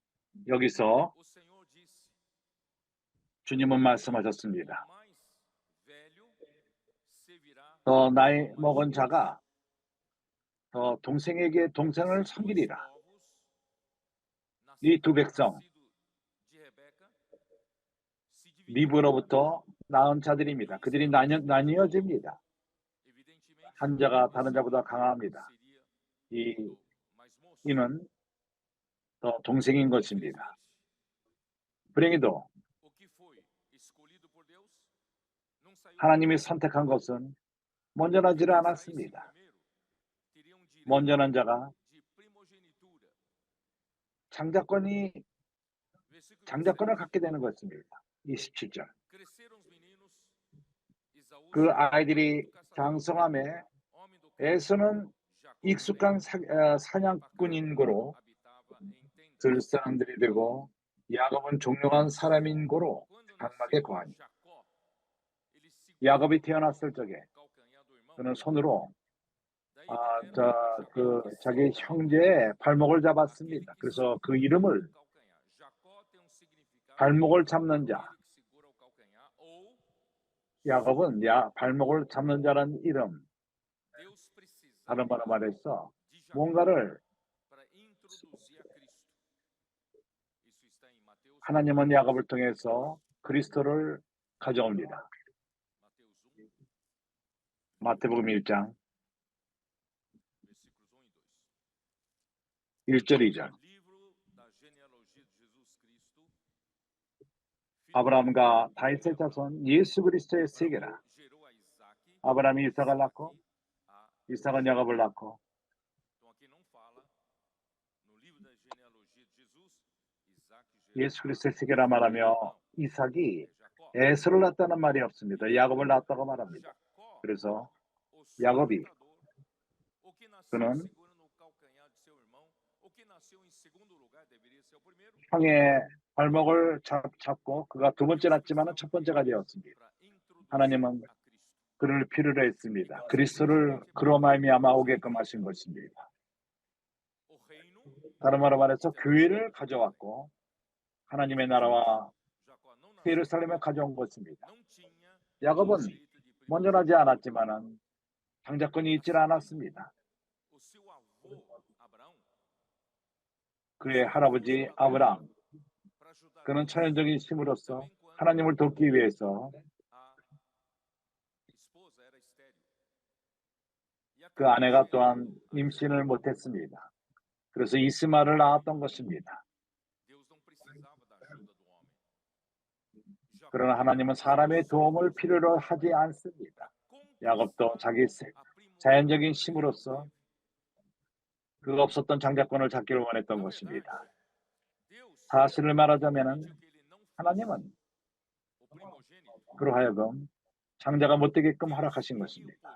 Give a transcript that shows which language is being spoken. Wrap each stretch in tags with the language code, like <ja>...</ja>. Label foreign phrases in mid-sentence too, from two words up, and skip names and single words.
<ko>여기서</ko> <pt>o Senhor disse:</pt> <ko>주님은 말씀하셨습니다.</ko> <pt>o mais velho servirá</pt> <ko>더 나이</ko> <pt>ao mais</pt> <ko>먹은</ko> <pt>moço.</pt> <ko>자가 더 동생에게 동생을</ko> <pt>Esses dois</pt> <ko>섬기리라.</ko> <pt>povos,</pt> <ko>이 두 백성,</ko> <pt>nascido de Rebeca, se dividirão.</pt> <ko>리브로부터 낳은 자들입니다. 그들이 나뉘어집니다.</ko> <pt>Evidentemente,</pt> <ko>한 자가</ko> <pt>esse</pt> <ko>다른 자보다</ko> <pt>outro</pt> <ko>강합니다.</ko> <pt>seria</pt> <ko>이</ko> <pt>do mais moço.</pt> <ko>이는 더 동생인 것입니다.</ko> <pt>Infelizmente,</pt> <ko>불행히도</ko> <pt>o que foi escolhido por Deus não saiu</pt> <ko>하나님이</ko> <pt>primeiro.</pt> <ko>선택한 것은 먼저 나지를</ko> <pt>Quem saísse</pt> <ko>않았습니다.</ko> <pt>primeiro teria direito</pt> <ko>먼저 난 자가</ko> <pt>de primogenitura.</pt> <ko>장자권을</ko> <pt>Versículo 27.</pt> <ko>갖게 되는 것입니다. 27절.</ko> <pt>Cresceram os meninos, Esaú</pt> <ko>그</ko> <pt>se tornou</pt> <ko>아이들이</ko> <pt>muito caçador,</pt> <ko>장성함에</ko> <pt>homem do campo.</pt> <ko>에서는</ko> <pt>Jacó,</pt> <ko>익숙한</ko> <pt>também,</pt> <ko>사냥꾼인 고로</ko> <pt>habitava em tendas.</pt> <ko>들 사람들이 되고 야곱은 종용한 사람인 고로</ko> <pt>Quando</pt> <ko>장막에</ko> <pt>nasceu</pt> <ko>거하니.</ko> <pt>Jacó, ele segurou</pt> <ko>야곱이</ko> <pt>no</pt> <ko>태어났을 적에</ko> <pt>calcanhar do irmão.</pt> <ko>그는 손으로</ko> <pt>Daí vem a</pt> <ko>자,</ko> <pt>Jacó,</pt> <ko>그</ko> <pt>que</pt> <ko>자기</ko> <pt>significa</pt> <ko>형제의 발목을</ko> <pt>aquele</pt> <ko>잡았습니다.</ko> <pt>que</pt> <ko>그래서 그 segura 이름을</ko> <pt>o calcanhar. Jacó tem um significado</pt> <ko>발목을 잡는 자,</ko> <pt>aquele que segura o calcanhar ou</pt> <ko>야곱은 발목을 잡는 자라는 이름,</ko> <pt>Deus</pt> <ko>다른</ko> <pt>precisava</pt> <ko>말로 말해서</ko> <pt>de Jacó</pt> <ko>뭔가를</ko> <pt>para introduzir a Cristo. Isso está em Mateus</pt> <ko>하나님은 야곱을 통해서 그리스도를 가져옵니다.</ko> <pt>Mateus 1,</pt> <ko>마태복음 1장</ko> <pt>versículos 1 e 2.</pt> <ko>1절 2절.</ko> <pt>Livro da genealogia de Jesus Cristo. filho</pt> <ko>아브라함과</ko> <pt>de</pt> <ko>다윗의</ko> <pt>Abraão.</pt> <ko>자손 예수 그리스도의 세계라.</ko> <pt>Abraão gerou a Isaque,</pt> <ko>아브라함이 이삭을 낳고</ko> <pt>a</pt> <ko>이삭은 야곱을 낳고</ko> <pt>Então aqui não fala no livro da genealogia de Jesus, Isaac gerou</pt> <ko>예수 그리스도의 세계라 말하며 이삭이 Jacó. 에서를 낳았다는 말이 없습니다. 야곱을 낳았다고 말합니다.</ko> <pt>Jacó,</pt> <ko>그래서</ko> <pt>o</pt> <ko>야곱이</ko> <pt>sustentador, o que nasceu</pt> <ko>그는</ko> <pt>segurando o calcanhar de seu irmão, o que nasceu em segundo lugar deveria ser o primeiro.</pt> <ko>형의 발목을 잡고 그가 두 번째 낳았지만 첫 번째가 되었습니다.</ko> <pt>Para introduzir</pt> <ko>하나님은</ko> <pt>a Cristo.</pt> <ko>그를 필요로 했습니다. 그리스도를 그로 말미암아 오게끔 하신 것입니다.</ko> <pt>O reino,</pt> <ko>다른 말로 말해서 교회를 가져왔고 하나님의 나라와</ko> <pt>Jacó não nasceu,</pt> <ko>예루살렘에 가져온 것입니다.</ko> <pt>não tinha</pt> <ko>야곱은</ko> <pt>direito de</pt> <ko>먼저 나지 않았지만은 장자권이 있지 않았습니다.</ko> <pt>O seu avô Abraão</pt> <ko>그의 할아버지 아브라함,</ko> <pt>para ajudar</pt> <ko>그는</ko> <pt>Deus</pt> <ko>천연적인 힘으로서</ko> <pt>também quando</pt> <ko>하나님을 돕기 위해서</ko> <pt>a esposa era estéril. E</pt> <ko>그</ko> <pt>acabou</pt> <ko>아내가</ko> <pt>gerando</pt> <ko>또한</ko> <pt>a</pt> <ko>임신을 못했습니다. 그래서 이스마를 낳았던 것입니다.</ko> <pt>Deus não precisava da ajuda do homem. Jacó</pt> <ko>그러나 하나님은 사람의 도움을 필요로 하지 않습니다. 야곱도 자기 자연적인 힘으로서 그 없었던 장자권을 잡기를 원했던 것입니다. 사실을 말하자면 하나님은 그로 하여금 장자가 못 되게끔 허락하신 것입니다.</ko>